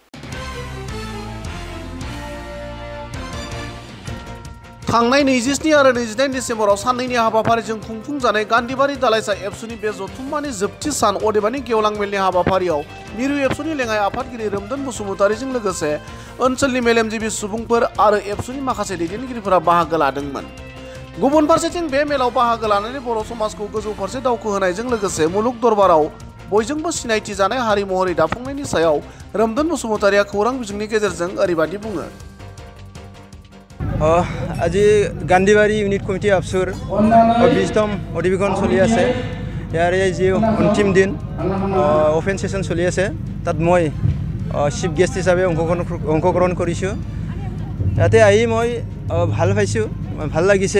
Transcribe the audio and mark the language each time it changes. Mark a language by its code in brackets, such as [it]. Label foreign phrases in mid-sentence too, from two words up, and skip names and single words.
[brx] थांनाय 27 आरो 28 डिसेम्बराव साननैनि हाबाफारिजों खुंफुंजानाय गान्धीबारि दालाइसा एबसुनि बे जथुम्मानि जोबथि सान अदेबानि गेवलां मेलनि हाबाफारियाव मिरु एबसुनि लेङाइ आफादगिरि रोमदोन बसुमतारीजों लोगोसे ओनसोलनि मेलेमजिबि सुबुंफोर आरो एबसुनि माखासे दैदेनगिरिफोरा बाहागो लादोंमोन। गुबुन फारसेथिं बे मेलाव बाहागो लानानै बर' समाजखौ गोजौ फारसे दावखोहोनायजों लोगोसे मुलुग दरबाराव बयजोंबो सिनायथि जानाय हारि महरै दाफुंनायनि सायाव रोमदोन बसुमतारीया खौरां बिजोंनि गेजेरजों ओरैबादि बुङो। [as] আজি গান্ধীবাৰী ইউনিট কমিটি আফচুৰ 20তম অধিৱেশন চলি আছে। ইয়াৰে যি অন্তিম দিন [en] open session [as] চলি আছে, তাত মই [en] chief guest [as] হিচাপে অংশগ্ৰহণ কৰিছোঁ। ইয়াতে আহি মই ভাল পাইছোঁ, ভাল লাগিছে।